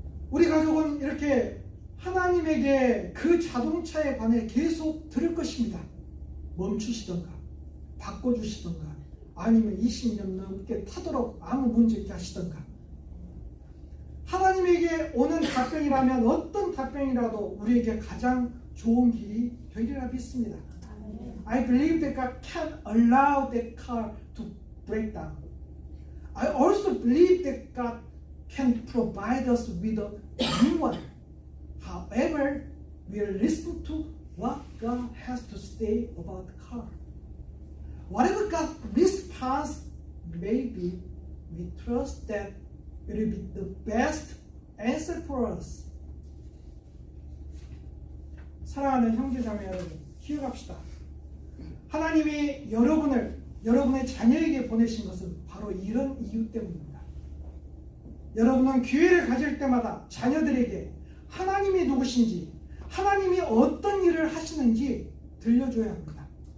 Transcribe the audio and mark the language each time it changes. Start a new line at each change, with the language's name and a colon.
Korean: 우리 가족은 이렇게 하나님에게 그 자동차에 관해 계속 들을 것입니다. 멈추시던가 바꿔주시던가 아니면 20년 넘게 타도록 아무 문제 없게 하시던가. 하나님에게 오는 답변이라면 어떤 답변이라도 우리에게 가장 좋은 길이 되리라 믿습니다.
English: I believe that God can allow that car to break down. I also believe that God can provide us with a new one. However, we'll listen to what God has to say about the car. Whatever God's response may be, we trust that it will be the best answer for us.
Korean: 사랑하는 형제자매 여러분, 기억합시다. 하나님이 여러분의 자녀에게 보내신 것은 바로 이런 이유 때문입니다. 여러분은 기회를 가질 때마다 자녀들에게 하나님이 누구신지, 하나님이 어떤 일을 하시는지 들려줘야 합니다.